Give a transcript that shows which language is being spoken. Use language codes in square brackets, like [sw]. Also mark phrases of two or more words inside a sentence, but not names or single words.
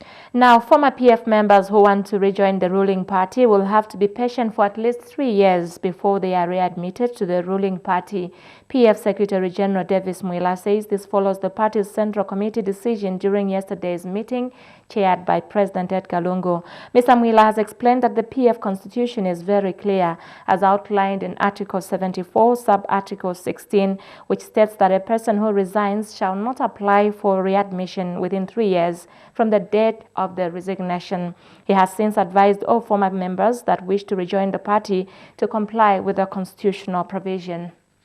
[en] Now, former PF members who want to rejoin the ruling party will have to be patient for at least 3 years before they are readmitted to the ruling party. PF Secretary General Davis Mwila says this follows the party's Central Committee decision during yesterday's meeting chaired by President Edgar Lungu. Mr. Mwila has explained that the PF constitution is very clear, as outlined in Article 74, Sub-Article 16, which states that a person who resigns shall not apply for readmission within 3 years from the date of the resignation. He has since advised all former members that wish to rejoin the party to comply with the constitutional provision.